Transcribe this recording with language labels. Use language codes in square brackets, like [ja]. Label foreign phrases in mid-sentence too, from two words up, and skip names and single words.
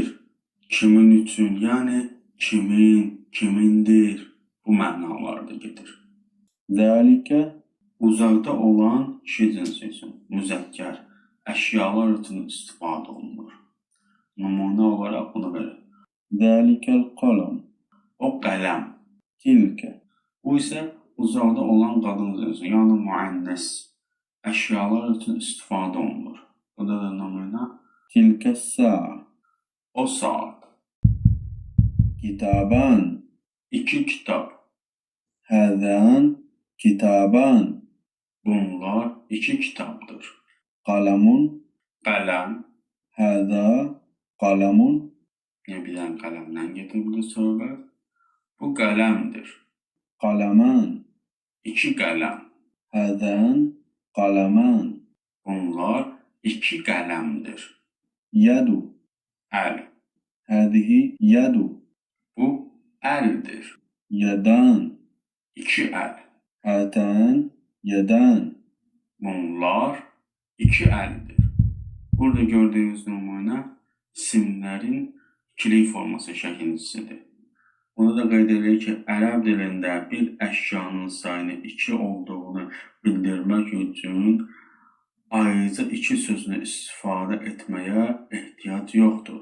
[az] Kimin üçün? Yəni kimindir? Bu mənalarda gedir. Zâlike. Uzaqda olan kişi cinsi üçün müzəkkər əşyalar üçün istifadə olunur. nümunə olaraq bunu verir. [ar] ذلك القلم [az] O qələm. تلك Bu isə uzaqda olan qadın cinsi, yəni müənnəs əşyalar üçün istifadə olunur. Bu da nümunə. [ar] تلك الساعة [az] O saat. كتابان İki kitab. [ar] هذان كتابان [az] Bunlar iki kitabdır. قلم Qələm. [ar] هذا قلم [az] Ne bilən qələmdən getirir söhbət. Bu qələmdir. قلمان İki qələm. [ar] هذان قلمان [az] Bunlar iki qələmdir. يد Əl. [ar] هذه يد [az] Bu əldir. يدان İki əl. [ar] هاتان يدان [az] Bunlar iki əldir. Burada gördüyünüz nümunə isimlərin ikilik forması şəkilcisidir. Bunu da qeyd edirik ki, ərəb dilində bir əşyanın sayını iki olduğunu bildirmək üçün ayrıca iki sözünü istifadə etməyə ehtiyac yoxdur.